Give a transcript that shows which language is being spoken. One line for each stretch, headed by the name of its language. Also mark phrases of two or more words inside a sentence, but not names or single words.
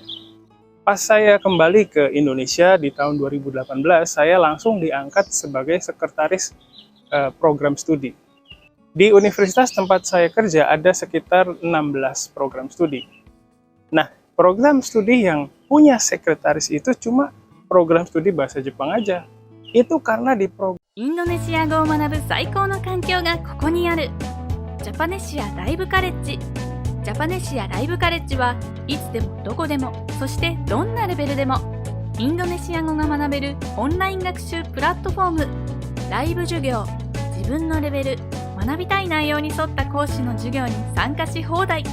Indonesian: Pas saya kembali ke Indonesia di tahun 2018, saya langsung diangkat sebagai sekretaris program studi. Di universitas tempat saya kerja ada sekitar 16 program studi. Nah, program studi yang punya sekretaris itu cuma program studi bahasa Jepang aja. Itu karena di program
Japanese: インドネシア語を学ぶ最高の環境がここにある。ジャパネシアライブカレッジ。ジャパネシアライブカレッジはいつでもどこでも、そしてどんなレベルでもインドネシア語が学べるオンライン学習プラットフォーム。ライブ授業、自分のレベル、学びたい内容に沿った講師の授業に参加し放題。